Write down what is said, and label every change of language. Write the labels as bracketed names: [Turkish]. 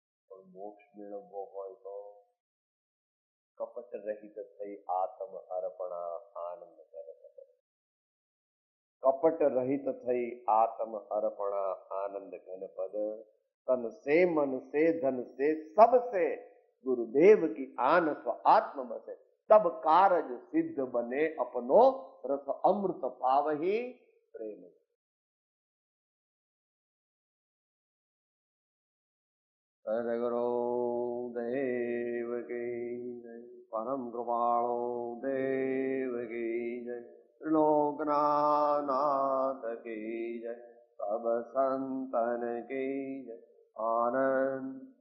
[Gujarati] પણ મોક્ષ મેળવવો હોય તો કપટ રહિત થઈ આત્મ અર્પણા આનંદ કરે. કપટ રહિત થઈ આત્મ અર્પણા આનંદ ઘન પદ. [Hindi] तन से मन से धन से सब से गुरुदेव की आन स्व आत्म बसे. तब कारज सिद्ध बने अपनो रस अमृत पावही प्रेम. સદગુરુ દેવ કી જય, પરમ કૃપાળો દેવ કી જય, લોકનાથ કી જય, સબ સંતન કી જય, આનંદ.